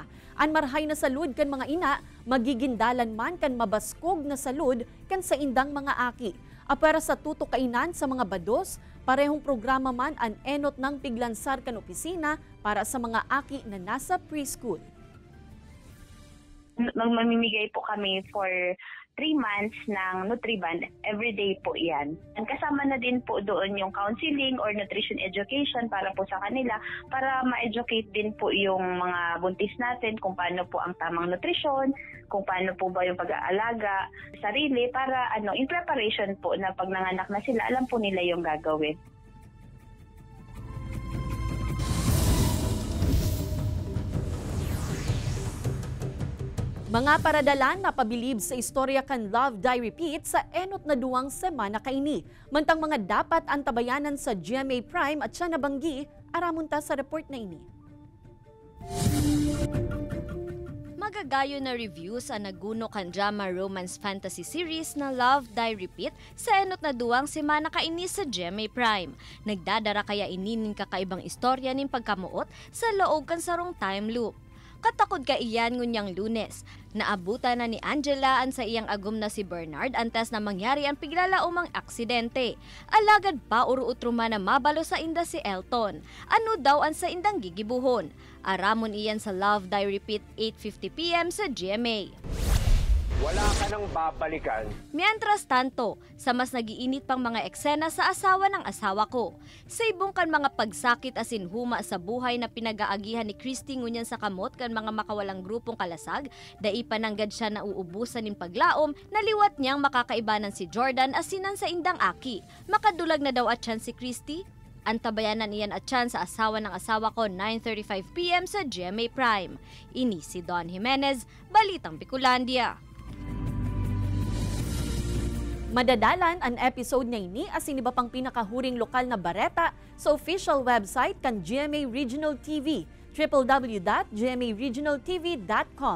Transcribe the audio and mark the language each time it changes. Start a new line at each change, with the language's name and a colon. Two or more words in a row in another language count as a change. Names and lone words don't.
Bikol: Ang marhay na salud kan mga ina, magigindalan man kan mabaskog na salud kan sa indang mga aki. Apara sa tutukainan sa mga bados, parehong programa man ang enot ng piglansar kan opisina para sa mga aki na nasa preschool.
Filipino: Mamimigay po kami
English: for 3 months
Filipino: ng Nutriband. Everyday po yan. And kasama na din po doon yung
English: counseling or nutrition education
Filipino: para po sa kanila, para ma-educate din po yung mga buntis natin kung paano po ang tamang nutrisyon, kung paano po ba yung pag-aalaga sa sarili, para
English: in preparation
Filipino: po na pag nanganak na sila, alam po nila yung gagawin.
Bikol: Mga paradalan na pabilib sa istorya kan Love Die Repeat sa enot na 2 semana kaini. Mantang mga dapat antabayanan sa GMA Prime at siya nabanggi, aramunta sa report na ini. Magagayo na reviews ang naguno kan
English: drama romance fantasy series
Bikol: na Love Die Repeat sa enot na 2 semana kaini sa GMA Prime. Nagdadara kaya ininin kakaibang istorya ning pagkamuot sa loob kan sarong
English: time loop.
Bikol: Katakod ka iyan ngunyang Lunes. Naabutan na ni Angela ang sa iyang agum na si Bernard antes na mangyari ang piglalaumang aksidente. Alagad pa uruutruma na mabalo sa inda si Elton. Ano daw ang sa indang gigibuhon? Aramon iyan sa Love Die Repeat 8:50 PM sa GMA.
Filipino: Wala ka nang babalikan.
Spanish: Mientras tanto,
Bikol: sa mas nagiinit pang mga eksena sa asawa ng asawa ko. Sa ibong kan mga pagsakit asin huma sa buhay na pinag-aagihan ni Christy ngunyan sa kamot kan mga makawalang grupong kalasag, dai pananggad siya na uubusan ning paglaom, naliwat niyang makakaibanan si Jordan asinan sa indang aki. Makadulag na daw atyan si Christy. Antabayanan iyan atyan sa asawa ng asawa ko 9:35 PM sa GMA Prime. Ini si Don Jimenez, Balitang Bicolandia. Madadalan ang episode na ini asin iba pang pinakahuring lokal na bareta sa
English: official website
Bikol: kan GMA Regional TV, www.gmaregionaltv.com.